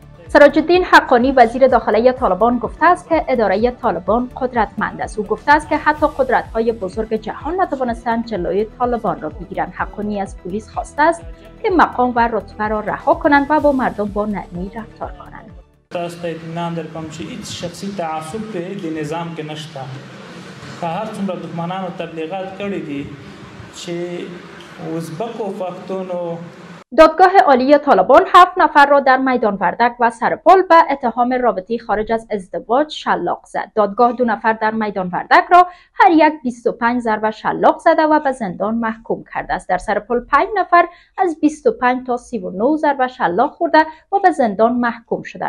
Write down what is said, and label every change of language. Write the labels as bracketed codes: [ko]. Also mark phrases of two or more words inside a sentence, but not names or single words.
[fa] سراج الدین حقانی وزیر داخلی طالبان گفته است که اداره طالبان قدرتمند است. او گفته است که حتی قدرت‌های بزرگ جهان نتوانستند جلوی طالبان را بگیرند. حقانی از پلیس خواسته است که مقام و رتبه را رها کنند و با مردم با نرمی رفتار کنند. [ps] تاسو ته اطمینان درکوم چې هیڅ شخصي تعصب په دې نظام کې نشته. که هر څومره دښمنانو تبلیغات کړي دي چې ازبکو پښتونو. [fa] دادگاه عالی طالبان 7 نفر را در میدان وردک و سرپل به اتهام رابطه خارج از ازدواج شلاق زد. دادگاه 2 نفر در میدان وردک را هر یک 25 ضربه شلاق زده و به زندان محکوم کرده است. در سرپل 5 نفر از 25 تا 39 ضربه شلاق خورده و به زندان محکوم شدند.